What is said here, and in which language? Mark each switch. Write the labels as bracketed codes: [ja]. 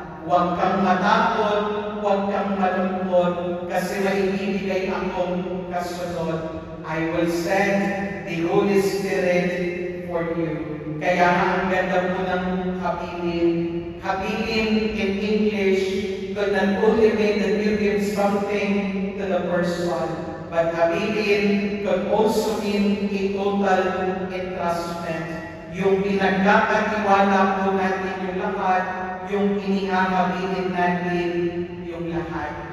[tl] Huwag kang matakot, huwag kang malungkot, kasi may ibibigay akong kasunod. [en] I will send the Holy Spirit for you. [tl] Kaya ang ganda po ng habilin. [en] Habilin in English could not only mean that you give something to the person, but habilin could also mean a total entrustment. [tl] Yung pinagkakatiwala po natin yung lahat, yung inihahabilin natin yung lahat.